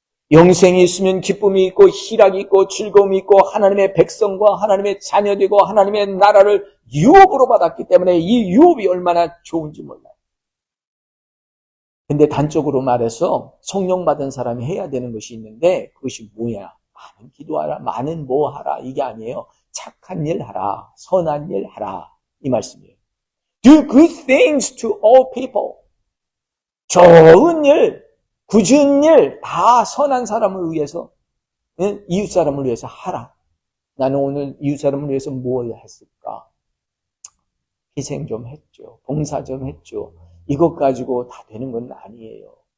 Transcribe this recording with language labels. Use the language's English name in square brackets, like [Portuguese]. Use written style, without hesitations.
[Korean] 영생이 있으면 기쁨이 있고 희락이 있고 즐거움이 있고 하나님의 백성과 하나님의 자녀되고 하나님의 나라를 유업으로 받았기 때문에 이 유업이 얼마나 좋은지 몰라요. 근데 단적으로 말해서 성령 받은 사람이 해야 되는 것이 있는데 그것이 뭐냐? 많은 기도하라, 많은 뭐 하라 이게 아니에요. 착한 일 하라, 선한 일 하라 이 말씀이에요. [English] Do good things to all people. [Korean] 좋은 일, 굳은 일 다 선한 사람을 위해서, 이웃 사람을 위해서 하라. 나는 오늘 이웃 사람을 위해서 뭘 했을까? 희생 좀 했죠. 봉사 좀 했죠. 이것 가지고 다 되는 건 아니에요.